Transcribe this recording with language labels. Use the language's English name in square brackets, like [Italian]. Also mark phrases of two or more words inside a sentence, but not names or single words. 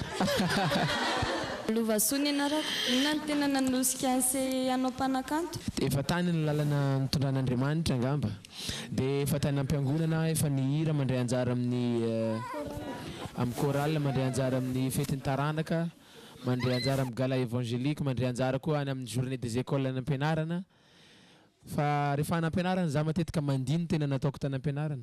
[Malagasy] Lovasoa nianarako, inona ny tena nanosika anse anao mpanakanto? Efa tany ny lalana nitondran'Andriamanitra angamba. Dia efa tany am-piangonana efa nihira mandray anjara amin'ny chorale, mandray anjara amin'ny fetin'ny taranaka, mandray anjara amin'ny [French] gala évangélique, [Malagasy] mandray anjara koa any amin'ny [French] journée des écoles [Malagasy] any am-pianarana. Fa rehefa any am-pianarana za matetika mandino tena nataoko tany am-pianarana.